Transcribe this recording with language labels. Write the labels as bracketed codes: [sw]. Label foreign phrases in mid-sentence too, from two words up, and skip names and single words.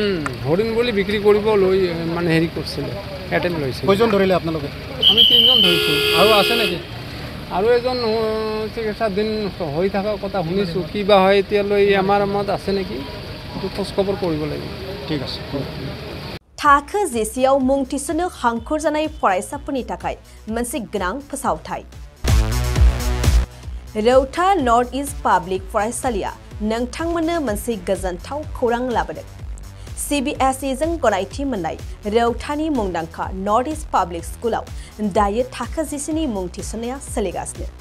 [as] হৰিণ বুলি বিক্ৰী কৰিব লৈ মানে হেৰি কৰিছিলে এটেম্প লৈছিলে কেইজন ধৰিলে আপোনালোকে আমি 3জন ধৰিছোঁ আৰু আছে নেকি আৰু এজন চিকিৎসাধীন হৈ থকা কথা শুনিছোঁ কি বা হয় এতিয়ালৈ আমাৰ মত আছে নেকি এইটো খোজ খবৰ কৰিব লাগিব ঠিক আছে [brx] थाखो जेसेयाव मुं थिसननो हांखुर जानाय फरायसाफोरनि थाखाय मोनसे गोनां फोसावथाय रौता नर्थ इस्ट पाब्लिक फरायसालिया नोंथांमोननो मोनसे गोजोनथाव खौरां लाबोदों CBSE जों गनायथि मोननाय रौतानि मुंदांखा नर्थ इस्ट पाब्लिक स्कुलाव दायो थाखो जेसेनि मुं थिसननाया सोलिगासिनो